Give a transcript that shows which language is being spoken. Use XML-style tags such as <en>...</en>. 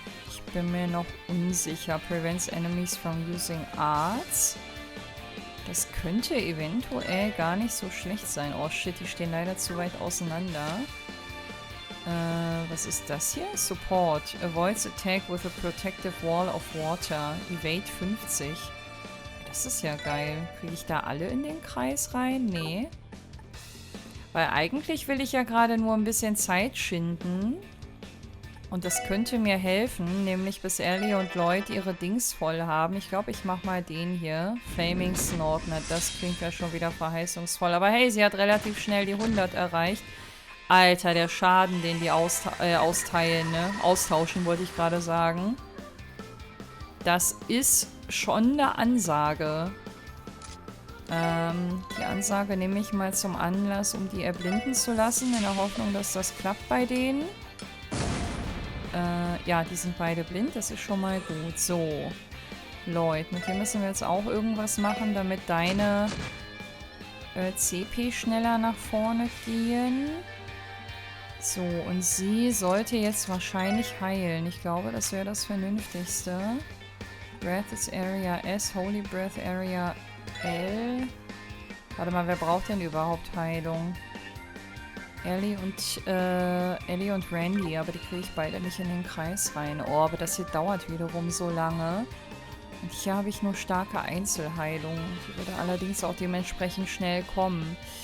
<de>Ich bin mir noch unsicher.</de> <en>Prevents enemies from using arts.</en> <de>Das könnte eventuell gar nicht so schlecht sein. Oh shit, die stehen leider zu weit auseinander. Was ist das hier? Support.</de> <en>Avoids attack with a protective wall of water.</en> <de>Evade 50. Das ist ja geil. Kriege ich da alle in den Kreis rein? Nee. Weil eigentlich will ich ja gerade nur ein bisschen Zeit schinden. Und das könnte mir helfen, nämlich bis Ellie und Lloyd ihre Dings voll haben. Ich glaube, ich mache mal den hier. Flaming Snortnet. Das klingt ja schon wieder verheißungsvoll. Aber hey, sie hat relativ schnell die 100 erreicht. Alter, der Schaden, den die austeilen, ne? Austauschen, wollte ich gerade sagen. Das ist schon eine Ansage. Die Ansage nehme ich mal zum Anlass, um die erblinden zu lassen, in der Hoffnung, dass das klappt bei denen. Ja, die sind beide blind, das ist schon mal gut. So, Lloyd, mit dem müssen wir jetzt auch irgendwas machen, damit deine CP schneller nach vorne gehen. So, und sie sollte jetzt wahrscheinlich heilen. Ich glaube, das wäre das Vernünftigste.</de> <en>Breath is Area S, Holy Breath Area L.</en> <de>Warte mal, wer braucht denn überhaupt Heilung? Ellie und Randy, aber die kriege ich beide nicht in den Kreis rein. Oh, aber das hier dauert wiederum so lange. Und hier habe ich nur starke Einzelheilung. Die würde allerdings auch dementsprechend schnell kommen.</de>